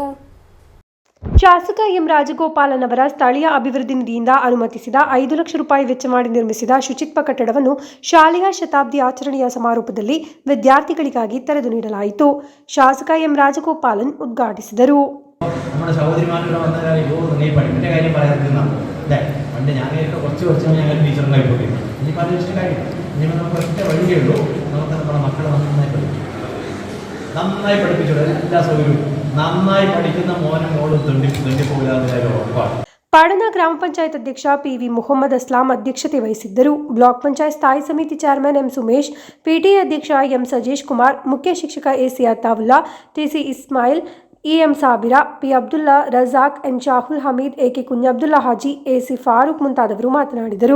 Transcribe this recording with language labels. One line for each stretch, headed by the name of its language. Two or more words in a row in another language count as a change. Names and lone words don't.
Kannada: ಶಾಸಕ ಎಂ ರಾಜಗೋಪಾಲನ್ ಅವರ ಸ್ಥಳೀಯ ಅಭಿವೃದ್ಧಿ ನಿಧಿಯಿಂದ ಅನುಮತಿಸಿದ 5 ಲಕ್ಷ ರೂಪಾಯಿ ವೆಚ್ಚ ಮಾಡಿ ನಿರ್ಮಿಸಿದ ಶುಚಿತ್ವ ಕಟ್ಟಡವನ್ನು ಶಾಲೆಯ ಶತಾಬ್ದಿ ಆಚರಣೆಯ ಸಮಾರೋಪದಲ್ಲಿ ವಿದ್ಯಾರ್ಥಿಗಳಿಗಾಗಿ ತೆರೆದು ನೀಡಲಾಯಿತು. ಶಾಸಕ ಎಂ ರಾಜಗೋಪಾಲನ್ ಉದ್ಘಾಟಿಸಿದರು.
Malayalam: നമ്മുടെ സഹോദരിമാരുടെ വന്ന കാര്യം നീ പഠിപ്പിൻ്റെ കാര്യം പറയാതിരുന്ന അല്ലേ, പണ്ട് ഞാനൊക്കെ കുറച്ച് ഞങ്ങൾ ടീച്ചറിനായി പോയി. ഇനിയിപ്പോൾ അത് വെച്ചിട്ട് കാര്യം ഇനിയിപ്പോൾ നമുക്ക് ഒറ്റ വഴിയേ ഉള്ളൂ. നമുക്ക് നമ്മുടെ മക്കളെ നന്നായി പഠിപ്പിച്ചോളൂ. എല്ലാ സൗകര്യവും നന്നായി പഠിക്കുന്ന മോനും മോളും തെണ്ടിപ്പോകില്ല ഉറപ്പാണ്.
Kannada: ಪಾಡನ ಗ್ರಾಮ ಪಂಚಾಯತ್ ಅಧ್ಯಕ್ಷ PV ಮುಹಮ್ಮದ್ ಅಸ್ಲಾಂ ಅಧ್ಯಕ್ಷತೆ ವಹಿಸಿದ್ದರು. ಬ್ಲಾಕ್ ಪಂಚಾಯತ್ ಸ್ಥಾಯಿ ಸಮಿತಿ ಚೇರ್ಮನ್ ಎಂ ಸುಮೇಶ್, PTA ಅಧ್ಯಕ್ಷ ಎಂ ಸಜೇಶ್ ಕುಮಾರ್, ಮುಖ್ಯ ಶಿಕ್ಷಕ AC ಅತಾವುಲ್ಲಾ, TC ಇಸ್ಮಾಯಿಲ್, EM ಸಾಬಿರಾ, P ಅಬ್ದುಲ್ಲಾ, ರಜಾಕ್, N ಶಾಹುಲ್ ಹಮೀದ್, AK ಕುಂಜಬ್ದುಲ್ಲಾ ಹಾಜಿ, AC ಫಾರೂಕ್ ಮುಂತಾದವರು ಮಾತನಾಡಿದರು.